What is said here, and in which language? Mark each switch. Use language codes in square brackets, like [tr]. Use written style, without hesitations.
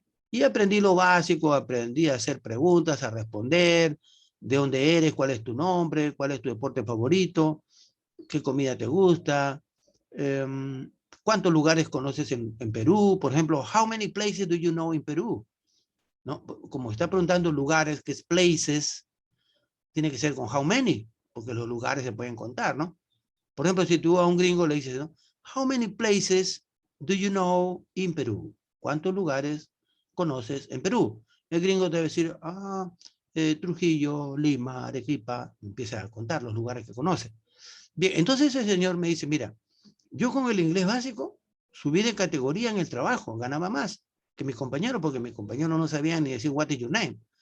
[es] Y aprendí lo básico, aprendí a hacer preguntas, a responder, de dónde eres, cuál es tu nombre, cuál es tu deporte favorito, qué comida te gusta, cuántos lugares conoces en Perú, por ejemplo, [en] how many places do you know in Perú? [es] ¿No? Como está preguntando lugares, que es places, tiene que ser con how many, porque los lugares se pueden contar, ¿no? Por ejemplo, si tú a un gringo le dices, ¿no? [en] How many places do you know in Perú? [es] ¿Cuántos lugares conoces en Perú? El gringo te va a decir, Trujillo, Lima, Arequipa, empieza a contar los lugares que conoce. Bien, entonces ese señor me dice, mira, yo con el inglés básico subí de categoría en el trabajo, ganaba más que mis compañeros, porque mis compañeros no sabían ni decir [en] what is your name.